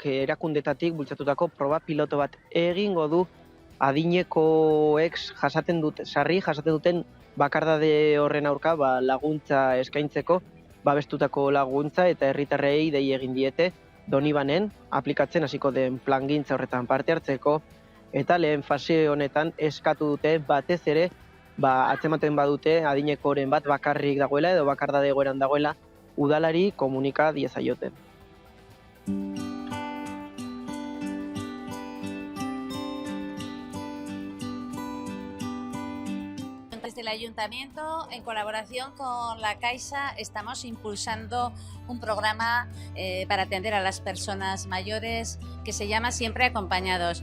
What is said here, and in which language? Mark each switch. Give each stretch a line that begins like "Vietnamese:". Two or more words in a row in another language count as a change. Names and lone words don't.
Basque: erakundetatik bultzatutako proba piloto bat egingo du adinekoek jasaten duten bakardade horren aurka laguntza eskaintzeko, babestutako laguntza eta herritarrei dei egin diete Donibanen aplikatzen hasiko den plangintza horretan parte hartzeko eta lehen fase honetan eskatu dute batez ere atzematen badute adinekoren bat bakarrik dagoela edo bakardade egoeran dagoela udalari komunika diezaioten.
Spanish: Desde el Ayuntamiento, en colaboración con la Caixa, estamos impulsando un programa para atender a las personas mayores que se llama Siempre Acompañados.